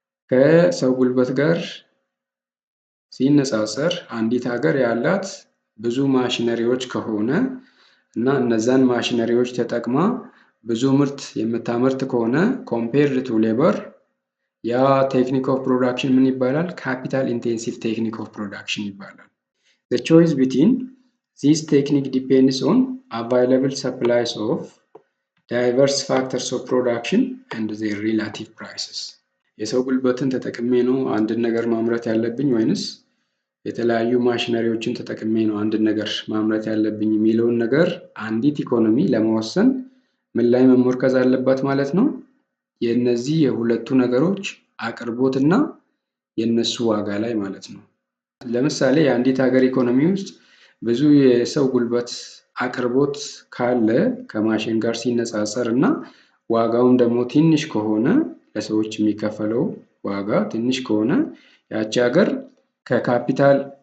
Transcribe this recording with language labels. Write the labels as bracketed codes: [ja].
[am] ከሰው ጉልበት ጋር ሲነጻጸር አንዲት ሀገር ያላት ብዙ ማሽነሪዎች ከሆነ እና እነዛን ማሽነሪዎች ተጠቅማ ብዙ ምርት የምታመርት ከሆነ [en] ኮምፔርድ ቱ ሌበር ያ ቴክኒክ ኦፍ ፕሮዳክሽን [am] ምን ይባላል? [en] ካፒታል ኢንቴንሲቭ ቴክኒክ ኦፍ ፕሮዳክሽን ይባላል። The choice between this technique depends on available supplies of diverse factors of production and their relative prices. [am] የሰው ጉልበትን ተጠቅሜ ነው አንድን ነገር ማምረት ያለብኝ ወይንስ የተለያዩ ማሽነሪዎችን ተጠቅሜ ነው አንድን ነገር ማምረት ያለብኝ የሚለውን ነገር አንዲት ኢኮኖሚ ለመወሰን ምን ላይ መመርኮዝ አለባት ማለት ነው? የእነዚህ የሁለቱ ነገሮች አቅርቦትና የእነሱ ዋጋ ላይ ማለት ነው። ለምሳሌ የአንዲት ሀገር ኢኮኖሚ ውስጥ ብዙ የሰው ጉልበት አቅርቦት ካለ ከማሽን ጋር ሲነጻጸር እና ዋጋውም ደግሞ ትንሽ ከሆነ ለሰዎች የሚከፈለው ዋጋ ትንሽ ከሆነ ያቺ ሀገር ከካፒታል